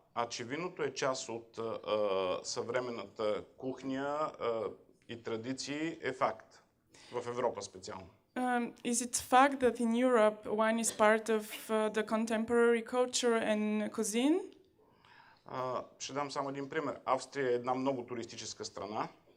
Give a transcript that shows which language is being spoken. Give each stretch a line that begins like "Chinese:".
Bulgarian: Че виното е част от съвременната кухня и традиции е факт. В Европа специално.
English: Is it fact that in Europe wine is part of the contemporary culture and cuisine?
Bulgarian: Ще дам само един пример. Австрия е една много туристическа страна.